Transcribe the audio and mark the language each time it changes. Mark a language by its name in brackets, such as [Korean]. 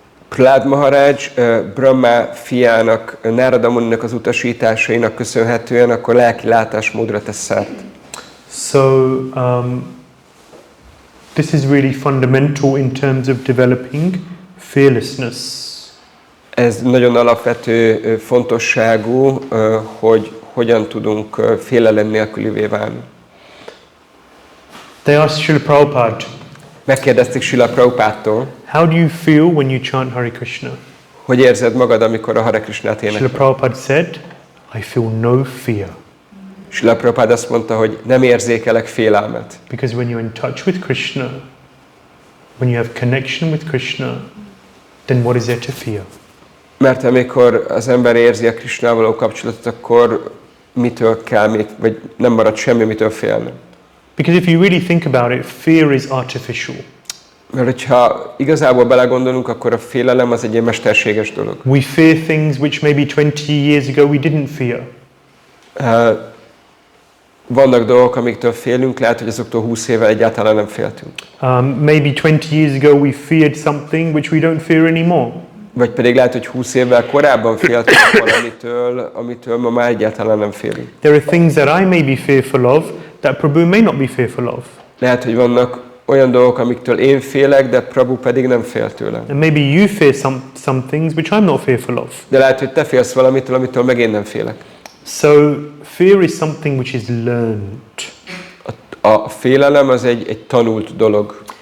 [Hungarian] Prahlāda Maharaj Brahma fiának, Nárada Muninak az utasításainak köszönhetően akkor lelki látásmódra tesz szert. [English] So this is really fundamental in terms of developing fearlessness. [Hungarian] Ez nagyon alapvető fontosságú, hogy hogyan tudunk félelem nélkülivé válni. [English] They asked Srila Prabhupada, [Hungarian] megkérdezték Srila Prabhupádtól, [English] how do you feel when you chant Hare Krishna? [Hungarian] Hogy érzed magad, amikor a Hare Krishnát énekel? [English] Srila Prabhupada said, I feel no fear. [Hungarian] Srila Prabhupada azt mondta, hogy nem érzékelek félelmet. [English] Because when you're in touch with Krishna, when you have connection with Krishna, then what is there to fear? [Hungarian] Mert amikor az ember érzi a Krishnával való kapcsolatot, akkor mitől kell, vagy nem marad semmi, mitől félni. [English] Because if you really think about it, fear is artificial. [Hungarian] Mert hogyha igazából belegondolunk, akkor a félelem az egy ilyen mesterséges dolog. [English] We fear things which maybe 20 years ago we didn't fear. [Hungarian] Vannak dolgok, amiktől félünk, lehet, hogy azoktól 20 évvel egyáltalán nem féltünk. [English] Maybe 20 years ago we feared something which we don't fear anymore. [Hungarian] Vagy pedig lehet, hogy 20 évvel korábban féltünk valamitől, amitől ma már egyáltalán nem félünk. [English] There are things that I may be fearful of that Prabhu may not be fearful of. [Hungarian] Lehet, hogy vannak olyan dolgok, amiktől én félek, de Prabhu pedig nem fél tőlem. [English] And maybe you fear some things which I'm not fearful of. [Hungarian] De lehet, hogy te félsz valamitől, amitől meg én nem félek. [English] So fear is something which is learned. [Hungarian] A félelem az egy tanult dolog.